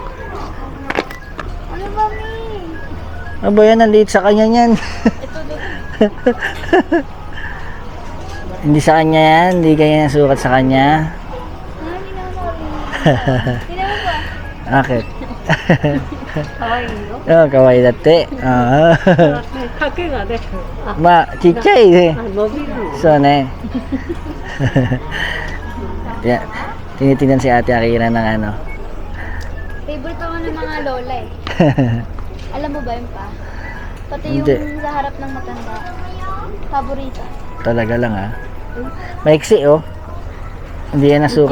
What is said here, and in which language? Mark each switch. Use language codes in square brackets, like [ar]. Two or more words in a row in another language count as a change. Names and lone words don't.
[tl] Ano ba, Mi? Ano ba yan? Ang liit sa kanya yan. Ito doon. Hindi sa kanya yan. Hindi kanya nasukat sa kanya. Hindi naman ba? Bakit? Kawaii, no? Oh, kawaii dati. Ah. [ja] 丈がね、 [tl] Ma, chichay eh. [ja] 伸びる。 So, ne. Yeah. [tl] Tinitingnan si ate Akira ng ano. Favorite ako ng mga lola eh. Alam mo ba yun pa? Pati yung Hindi. sa harap ng matanda. Paborito. Talaga lang ah. Maiksi oh. Hindi yan nasukat.